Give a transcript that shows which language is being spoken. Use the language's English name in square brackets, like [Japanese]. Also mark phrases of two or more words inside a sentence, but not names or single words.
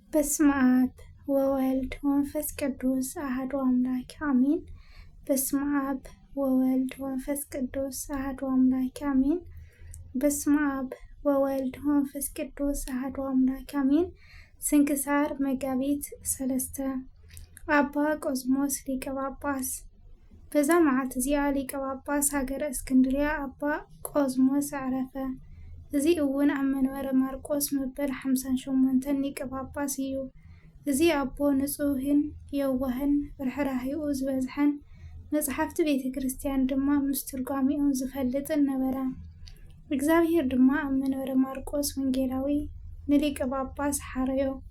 [Geez] በስመ አብ ወወልድ ወመንፈስ ቅዱስ አሐዱ አምላክ አሜን። በስመ አብ ወወልድ ወመንፈስ ቅዱስ አሐዱ አምላክ አሜን። በስመ አብ ወወልድ ወመንፈስ ቅዱስ አሐዱ አምላክ አሜን። ስንክሳር መጋቢት 3 አባ ቆዝሞስ ሊቀ ጳጳስ። በዛ [Tigrinya] መዓልት እዚኣ ሊቀ ጳጳስ ሃገረ እስክንድርያ አባ ቆዝሞስ አረፈ። እዚ እውን ኣብ መንበረ ማርቆስ መበል 58 ሊቀ ጳጳስ እዩ። እዚ ኣቦ ንጹህን የዋህን ርሕራሂኡ ዝበዝሐን መጽሓፍቲ ቤተ ክርስቲያን ድማ ምስ ትርጓሚኦም ዝፈልጥን ነበረ። እግዚአብሔር ድማ ኣብ መንበረ ማርቆስ ወንጌላዊ ንሊቀ ጳጳስ ሓረዮ።